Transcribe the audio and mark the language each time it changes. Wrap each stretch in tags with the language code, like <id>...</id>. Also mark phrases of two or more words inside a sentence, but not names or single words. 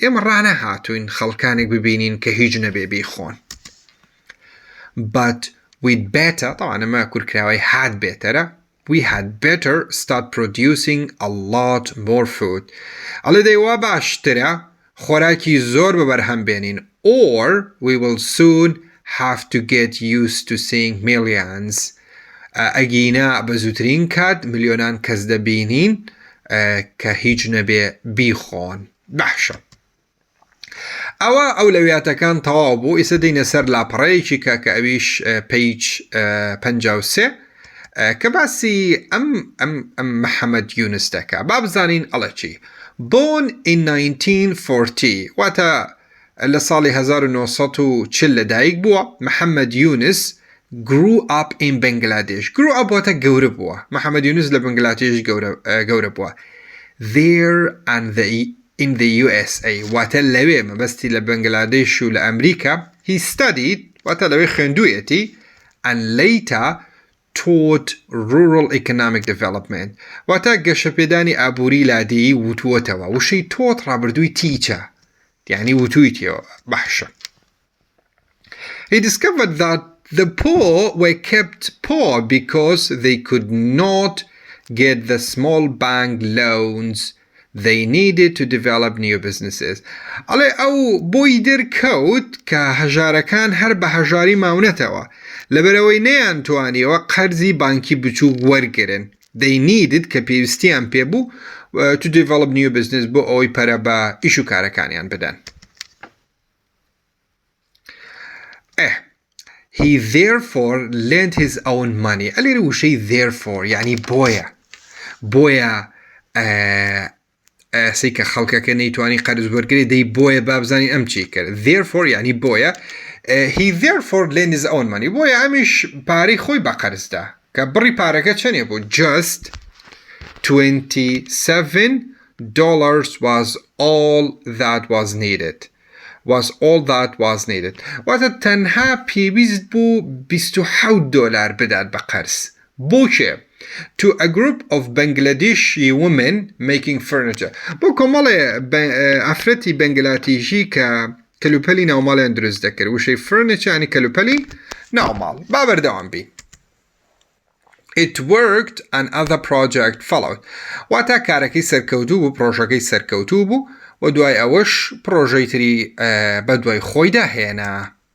<ckb>ئێمە ڕانەهاتووین خەڵکانێک ببینین کە هیچ نەبێ بیخۆن.</ckb> <en>But we'd better</en> <ckb>طبعا ئەمە کورکراوەی هات بێتەرە</ckb> <en>we had better start producing a lot more food.</en> <ckb>ئەڵێ دەیوا باشترە خۆراکی زۆر بەبەرهەم بێنین</ckb> <en>or we will soon have to get used to seeing millions.</en> <ckb>ئەگینا بە زووترین کات ملیۆنان کەس دەبینین کە هیچ نەبێ بیخۆن. باشە ئەوە ئەولەویاتەکان تەواو بوو. ئێستا دەینە سەر لاپەڕەیەکی کە ئەویش پێیج 53 کە باسی ئەم محەممەد یونس دەکا. با بزانین ئەڵە چی.</ckb> <en>Born in 1940</en> <ckb>واتە لە ساڵی 1940 لەدایک بووە.</ckb> <en>محەممەد یونس grew up in Bangladesh. grew up</en> <ckb>واتە گەورە بووە. محەممەد یونس لە بنگلادێش گەورە بووە.</ckb> <en>There and in the USA</en> <ckb>واتە لەوێ مەبەستی لە بنگلادێش و لە ئەمریکا.</ckb> <en>He studied</en> <ckb>واتە لەوێ خوێندوویەتی</ckb> <en>and later taught rural economic development</en> <ckb>واتە گەشەپێدانی ئابووری لادێیی وتووەتەوە. وشەی تۆت ڕابردووی تیچە یعنی وتوویتەوە.</ckb> <en>باشە He discovered that the poor were kept poor because they could not get the small bank loans they needed to develop new businesses.</en> <ckb>ئەڵێ ئەو بۆی دەرکەوت کە هەژارەکان هەر بە هەژاری ماونەتەوە لەبەرەوەی نەیانتوانیەوە قەرزی بانکی بچوو وەرگرن.</ckb> <en>They needed</en> <ckb>کە پێویستیان پێبوو</ckb> <en>to develop new business</en> <ckb>بۆ ئەوەی پەرە بە ئیش و کارەکانیان بدەن.</ckb> <en>He therefore lent his own money.</en> <ckb>ئەلێرە وشەی therefore یعنی بۆیە سی کە خەڵکەکە نەیتوانی قەرز وەرگری دەی بۆیە بابزانی ئەم چی کرد. therefore یعنی بۆیە</ckb> <en>he therefore lent his own money</en> <ckb>بۆیە ئەمیش پارەی خۆی بە قەرزدا کە بڕی پارەکە چەندێ بوو.</ckb> <en>just $27 was all that was needed.</en> <ckb>واتە تەنها پێویست بوو $27 بدات بە قەرز. بۆچێ؟</ckb> <en>To a group of Bangladeshi women making furniture.</en> <ckb>بۆ کۆمەڵێ ئافرەتی بەنگلادێشی کە کەلوپەلی ناوماڵیان دروست دەکرد. وشەی furniture ینی کەلوپەلی ناوماڵ. با بەردەوام بین.</ckb> <en>It worked and other project followed.</en> <ckb>واتە کارەکەی سەرکەوتوو بوو پرۆژەکەی سەرکەوتوو بوو و دوای ئەوەش پرۆژەی تری بە دوای خۆیدا هێنا.</ckb>